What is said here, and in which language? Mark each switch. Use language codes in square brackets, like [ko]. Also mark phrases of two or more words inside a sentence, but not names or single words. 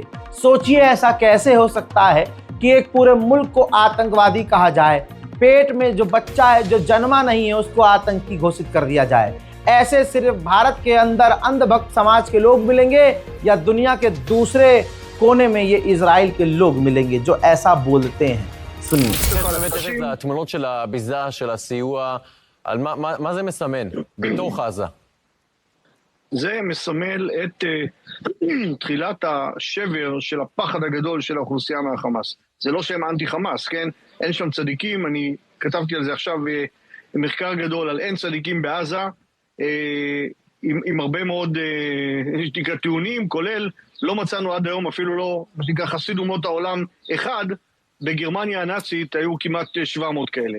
[hi] सोचिए ऐसा कैसे हो सकता है कि एक पूरे मुल्क को आतंकवादी कहा जाए, पेट में जो बच्चा है जो जन्मा नहीं है उसको आतंकी घोषित कर दिया जाए। ऐसे सिर्फ भारत के अंदर अंधभक्त समाज के लोग मिलेंगे या दुनिया के दूसरे कोने में ये इजराइल के लोग मिलेंगे जो ऐसा बोलते हैं? सुनिए। [he] התמונות של הביזה, של הסיוע, על מה זה מסמן בתוך עזה? זה מסמל את תחילת השבר של הפחד הגדול של האוכלוסייה מהחמאס. זה לא שהם אנטי חמאס, כן? אין שם צדיקים, אני כתבתי על זה עכשיו מחקר גדול על אין צדיקים בעזה, עם הרבה מאוד טיעונים, כולל לא מצאנו עד היום אפילו לא, מה שנקרא חסיד אומות העולם אחד, בגרמניה הנאצית היו כמעט 700 כאלה.